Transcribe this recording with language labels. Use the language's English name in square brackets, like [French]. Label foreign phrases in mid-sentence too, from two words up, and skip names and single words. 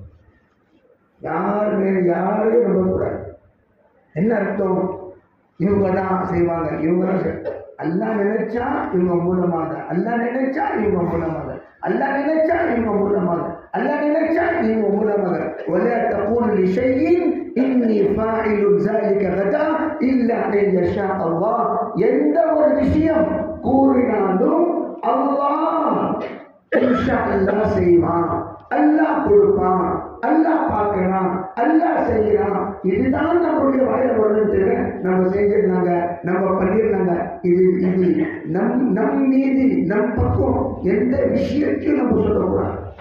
[Tamil] யாரையும் நம்பக்கூடாது. என்ன அர்த்தம்? இவங்க தான் செய்வாங்க, இவங்க தான். அல்லாஹ் நினைச்சா இவங்க மூலமாக, அல்லாஹ் நினைச்சா இவங்க மூலமாக, அல்லாஹ் நினைச்சா இவங்க மூலமாக, அல்லாஹ் நினைச்சா இவங்க மூலமாக. [Arabic] ولا تقول لشيء إني فاعل ذلك غدا إلا أن يشاء الله. [Tamil] எந்த ஒரு விஷயம் கூறினாலும் அல்லாஹ் [Arabic] إن شاء الله [Tamil] செய்வான், அல்லாஹ் கொடுப்பான், அல்லாஹ் பார்க்கிறான், அல்லாஹ் செய்யறான். இதுதான் நம்மளுடைய வாயில வருது. நம்ம செஞ்சிருந்தாங்க, நம்ம பண்ணிருந்தாங்க. இது இது நம் மீது நம் பக்கம் எந்த விஷயத்தையும் நம்ம சொல்லக்கூடாது.